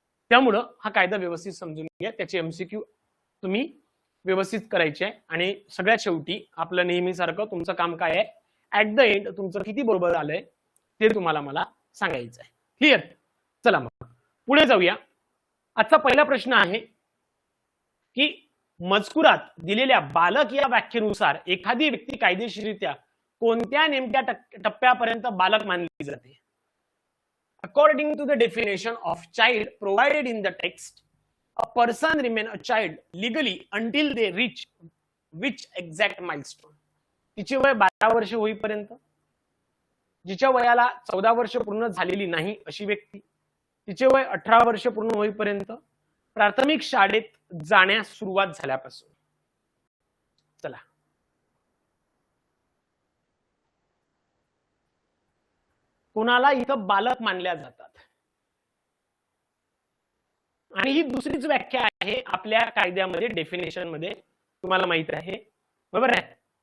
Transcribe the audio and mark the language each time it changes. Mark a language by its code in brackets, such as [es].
[mr] त्यामुळं हा कायदा व्यवस्थित समजून घ्या, त्याचे एमसीक्यू तुम्ही व्यवस्थित करायचे आहे आणि सगळ्यात शेवटी आपलं नेहमीसारखं तुमचं काम काय आहे, [en] at the end [mr] तुमचं किती बरोबर आलंय ते तुम्हाला मला सांगायचं आहे. क्लिअर? चला मग पुढे जाऊया. आजचा पहिला प्रश्न आहे की मजकुरात दिलेल्या बालक या व्याख्येनुसार एखादी व्यक्ती कायदेशीररित्या कोणत्या नेमक्या टप्प्यापर्यंत बालक मानली जाते? [en] According to the definition of child provided in the text, a person remain a child legally until they reach which exact milestone? [mr] तिचे वय 12 वर्ष होईपर्यंत, जिच्या वयाला 14 वर्ष पूर्ण झालेली नाही अशी व्यक्ती, तिचे वय 18 वर्ष पूर्ण होईपर्यंत, प्राथमिक शाळेत जाण्यास सुरुवात झाल्यापासून. चला कोणाला इथं बालक मानल्या जातात आणि ही दुसरीच व्याख्या आहे आपल्या कायद्यामध्ये, डेफिनेशन मध्ये तुम्हाला माहित आहे. बरोबर आहे?